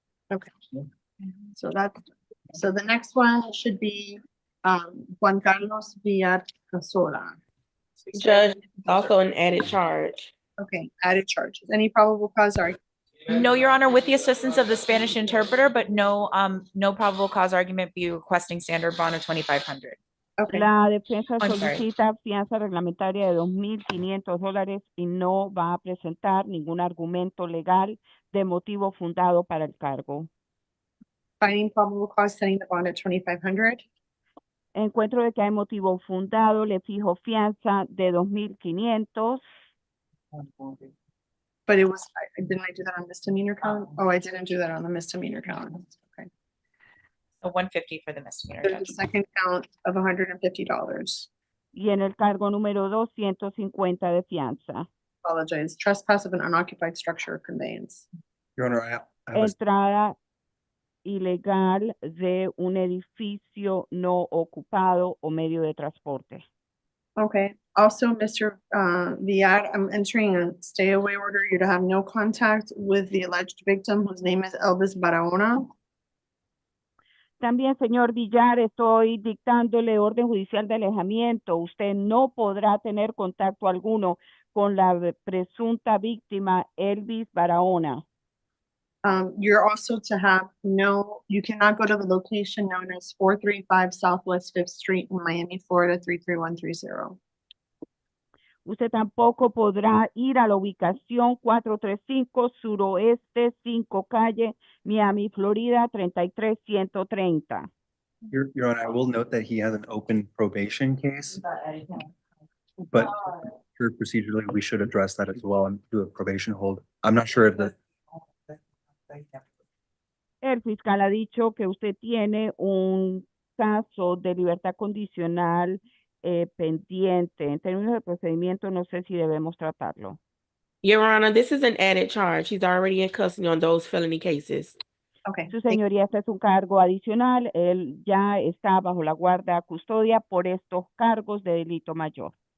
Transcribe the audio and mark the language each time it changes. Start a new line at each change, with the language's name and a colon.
English: Okay. So the next one should be Juan Carlos Villacasola. Judge, also an added charge. Okay, added charges. Any probable cause argument? No, Your Honor, with the assistance of the Spanish interpreter, but no probable cause argument, be requesting standard bond of 2,500. Okay.
Spanish: La defensa
English: I'm sorry.
Spanish: solicita fianza reglamentaria de $2,500 y no va a presentar ningún argumento legal de motivo fundado para el cargo.
English: Finding probable cause, setting the bond at 2,500.
Spanish: Encuentro de que hay motivo fundado, le fijo fianza de $2,500.
English: But it was, didn't I do that on misdemeanor count? Oh, I didn't do that on the misdemeanor count. Okay. So 150 for the misdemeanor, There's a Judge. second count of $150.
Spanish: Y en el cargo número 250 de fianza.
English: Apologize. Trespass of an unoccupied structure or conveyance. Your Honor, I have a
Spanish: Entrada ilegal de un edificio no ocupado o medio de transporte.
English: Okay. Also, Mr. Villar, I'm entering a stay away order. You're to have no contact with the alleged victim, whose name is Elvis Barahona.
Spanish: También, señor Villar, estoy dictándole orden judicial de alejamiento. Usted no podrá tener contacto alguno con la presunta víctima Elvis Barahona.
English: You're also to have you cannot go to the location known as 435 Southwest 5th Street in Miami, Florida, 33130.
Spanish: Usted tampoco podrá ir a la ubicación 435 Suroeste 5 Calle, Miami, Florida, 33130.
English: Your Honor, I will note that he has an open probation case, but procedurally, we should address that as well and do a probation hold. I'm not sure if the
Spanish: El fiscal ha dicho que usted tiene un caso de libertad condicional pendiente. En términos de procedimiento, no sé si debemos tratarlo.
English: Your Honor, this is an added charge. He's already in custody on those felony cases. Okay.
Spanish: Su señoría, este es un cargo adicional. Él ya está bajo la guarda custodia por estos cargos de delito mayor.